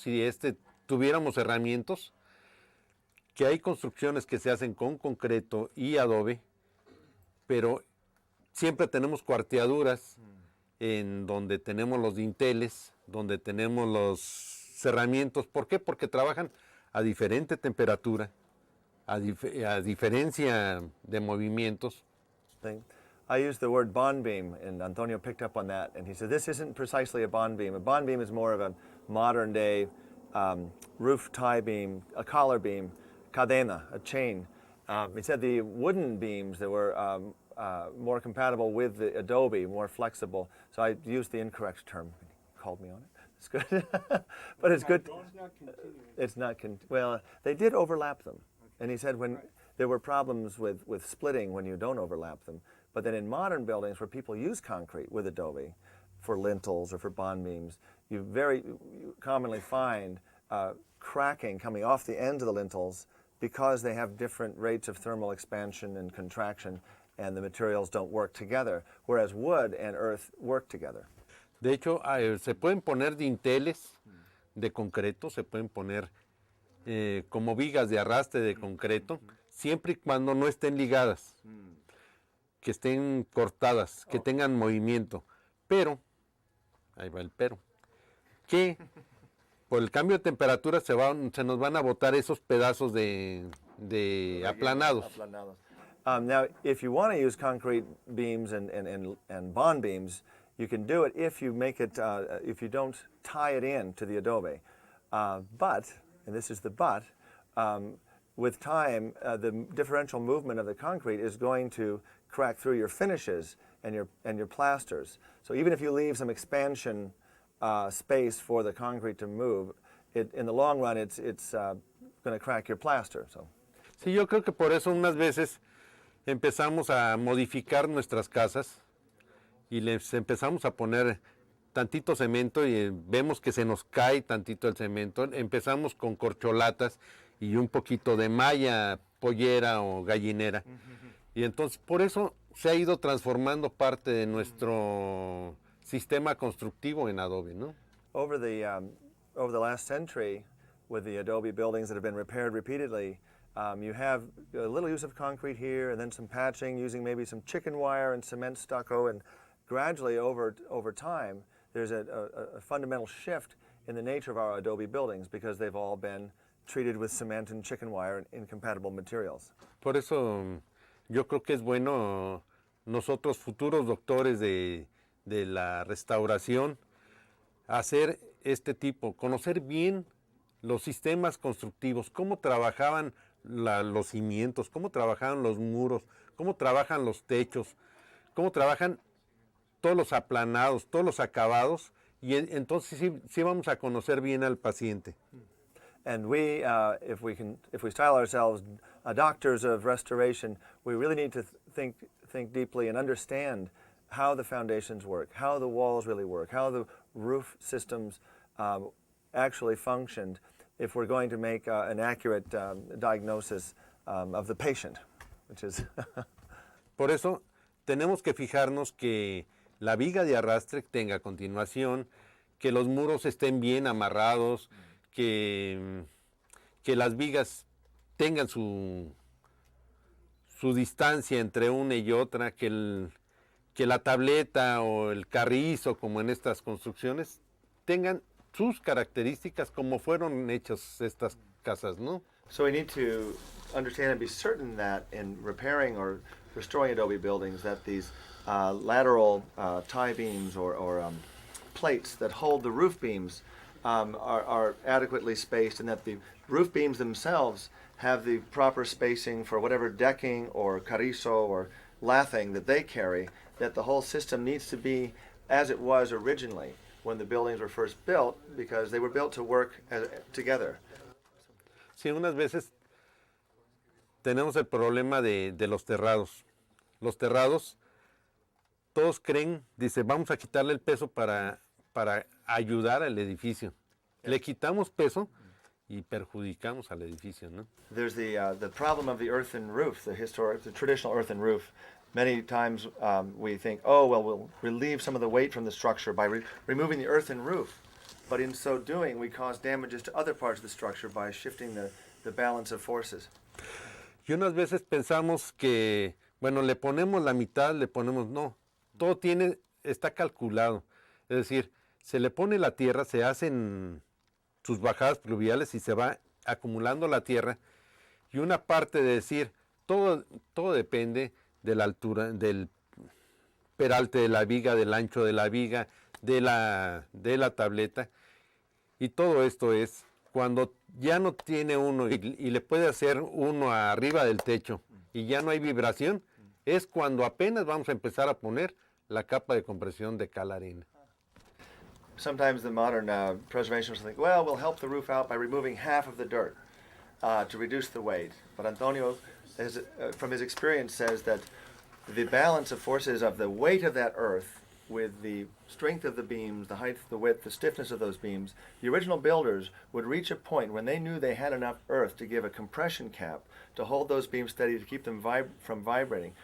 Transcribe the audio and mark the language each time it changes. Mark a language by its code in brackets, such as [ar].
[es] Si tuviéramos herramientas, que hay construcciones que se hacen con concreto y adobe, pero siempre tenemos cuarteaduras en donde tenemos los dinteles, donde tenemos los cerramientos. ¿Por qué? Porque trabajan a diferente temperatura, a diferencia de movimientos. [en] I used the word bond beam, and Antonio picked up on that, and he said, this isn't precisely a bond beam. A bond beam is more of a modern day roof tie beam, a collar beam, cadena, a chain. He said the wooden beams that were more compatible with the adobe, more flexible. So I used the incorrect term. He called me on it. It's good. But it's good. It's not well, they did overlap them. And he said when there were problems with splitting when you don't overlap them. But then in modern buildings where people use concrete with adobe for lintels or for bond beams, you commonly find cracking coming off the ends of the lintels because they have different rates of thermal expansion and contraction and the materials don't work together, whereas wood and earth work together. [es] De hecho, se pueden poner dinteles de concreto, se pueden poner como vigas de arrastre de concreto, siempre y cuando no estén ligadas, que estén cortadas, que tengan movimiento. Pero, ahí va el pero, que por el cambio de temperatura se nos van a botar esos pedazos de aplanados. [en] Now, if you want to use concrete beams and bond beams, you can do it if you make it, if you don't tie it in to the adobe. But, and this is the but, with time, the differential movement of the concrete is going to crack through your finishes and your plasters. So even if you leave some expansion space for the concrete to move, in the long run, it's going to crack your plaster. So. [es] Sí, yo creo que por eso unas veces empezamos a modificar nuestras casas y les empezamos a poner tantito cemento y vemos que se nos cae tantito el cemento. Empezamos con corcholatas y un poquito de malla pollera o gallinera. Y entonces por eso se ha ido transformando parte de nuestro sistema constructivo en adobe, ¿no? [en] Over the last century, with the adobe buildings that have been repaired repeatedly, you have a little use of concrete here and then some patching using maybe some chicken wire and cement stucco, and gradually over time there's a fundamental shift in the nature of our adobe buildings because they've all been treated with cement and chicken wire and incompatible materials. [es] Por eso yo creo que es bueno nosotros futuros doctores de la restauración hacer este tipo, conocer bien los sistemas constructivos, cómo trabajaban los cimientos, cómo trabajaban los muros, cómo trabajan los techos, cómo trabajan todos los aplanados, todos los acabados, y entonces sí vamos a conocer bien al paciente. [en] And we, if we style ourselves doctors of restoration, we really need to think deeply and understand how the foundations work, how the walls really work, how the roof systems actually functioned if we're going to make an accurate diagnosis of the patient, which is... [es] Por eso tenemos que fijarnos que la viga de arrastre tenga continuación, que los muros estén bien amarrados, que las vigas tengan su distancia entre una y otra, que la tableta o el carrizo, como en estas construcciones, tengan sus características como fueron hechas estas casas, ¿no? [en] So we need to understand and be certain that in repairing or restoring adobe buildings that these lateral tie beams or plates that hold the roof beams are adequately spaced, and that the roof beams themselves have the proper spacing for whatever decking or carrizo or lathing that they carry, that the whole system needs to be as it was originally when the buildings were first built, because they were built to work together. [es] Sí, unas veces tenemos el problema de los terrados. Los terrados, todos creen, dice, vamos a quitarle el peso para ayudar al edificio. Le quitamos peso y perjudicamos al edificio, ¿no? [en] There's the problem of the earthen roof, the traditional earthen roof. Many times we think, oh, well, we'll relieve some of the weight from the structure by removing the earthen roof. But in so doing, we cause damages to other parts of the structure by shifting the balance of forces. [es] Y unas veces pensamos que, bueno, le ponemos la mitad, no. Todo está calculado. Es decir, se le pone la tierra, se hacen sus bajadas pluviales y se va acumulando la tierra. Y una parte de decir, todo depende de la altura, del peralte de la viga, del ancho de la viga, de la tableta. Y todo esto es cuando ya no tiene uno y le puede hacer uno arriba del techo y ya no hay vibración, es cuando apenas vamos a empezar a poner la capa de compresión de cal arena. [en] Sometimes the modern preservationists think, well, we'll help the roof out by removing half of the dirt to reduce the weight. But Antonio, from his experience, says that the balance of forces of the weight of that earth with the strength of the beams, the height, the width, the stiffness of those beams, the original builders would reach a point when they knew they had enough earth to give a compression cap to hold those beams steady, to keep them from vibrating.